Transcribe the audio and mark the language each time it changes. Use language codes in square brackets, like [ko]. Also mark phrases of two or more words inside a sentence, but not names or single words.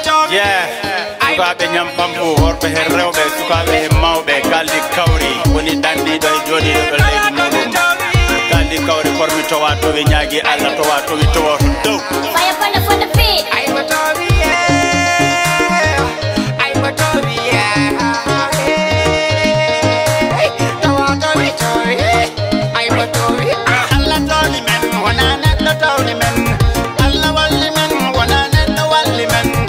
[en] Yeah. [ff] Sukaaɓe Ñampampu, worɓe hen rewɓe, sukaaɓe hen mawɓe, Kaldi Kawri, woni dandiɗo e jooɗiɗo ɗo leydi muɗum. Kaldi Kawri, kormi towa towi, ñaagi Allah, towa towi, towa toon dow. [en] Fire upon the foot of feet. [ff] Ay, mo towi, yeah. Ay, mo towi, yeah. Hey, towa towi, towi. Ay, ko toowi. Allah tooñi men, wona neɗɗo tawni men. Allah walli men, wona neɗɗo walli men.